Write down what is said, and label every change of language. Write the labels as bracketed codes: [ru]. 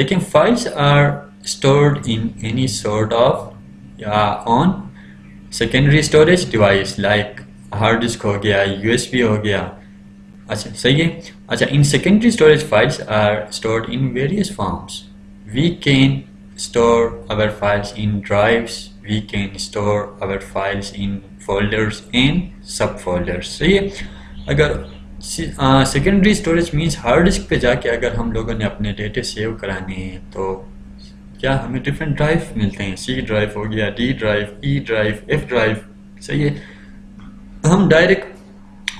[en] دیکھیں files are stored in any sort of یا on secondary storage device like hard disk ہو گیا، U S B ہو گیا. [ur] اچھا صحیح ہے. [en] اچھا in secondary storage files are stored in various forms. We can store our files in drives, we can store our files in folders and subfolders. [ur] صحیح ہے. اگر secondary storage means hard disk پہ جا کے اگر ہم لوگوں نے اپنے ڈیٹے سیو کرانے ہیں تو کیا ہمیں ڈفرینٹ ڈرائیو ملتے ہیں. سی ڈرائیو ہو گیا، ڈی ڈرائیو، ای ڈرائیو، ایف ڈرائیو. صحیح ہے. ہم ڈائریکٹ